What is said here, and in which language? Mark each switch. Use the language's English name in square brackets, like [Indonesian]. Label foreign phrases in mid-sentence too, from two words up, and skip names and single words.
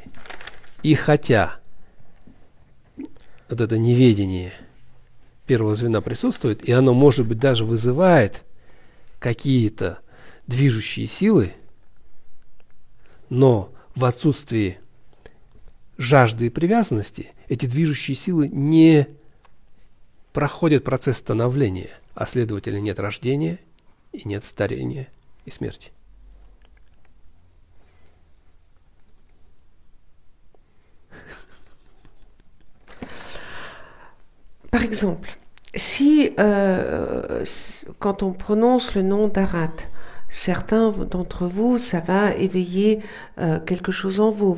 [Russian] И хотя вот это неведение первого звена присутствует, и оно, может быть, даже вызывает какие-то движущие силы, но в отсутствии жажды и привязанности эти движущие силы не проходят процесс становления, а следовательно нет рождения и нет старения и смерти. [French] Par exemple, si quand on prononce le nom d'Arat, certains d'entre vous, ça va éveiller quelque chose en vous.